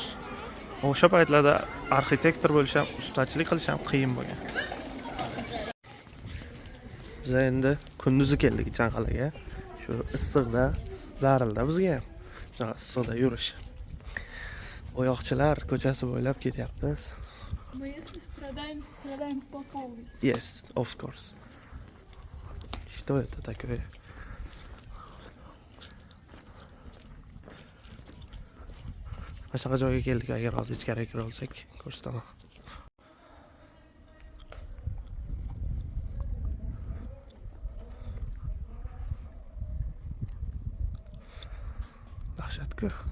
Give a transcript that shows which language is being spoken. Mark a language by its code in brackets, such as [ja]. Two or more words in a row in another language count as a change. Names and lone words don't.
[uz] O'sha paytlarda arxitektor bo'lish ham, ustachilik qilish ham qiyin bo'lgan. Biz endi kunduzi keldik Chanqalaga. Shu issiqda, zarilda bizga ham shunaqa issiqda yurish. Oyoqchilar ko'chasi bo'ylab ketyapmiz. [ru] Мы если страдаем по полной. [en] Yes, of course. [ru] Что это такое? [uz] Boshqa joyga keldik, agar hozir ichkariga kira olsak, ko'rsataman. Dahshat-ku.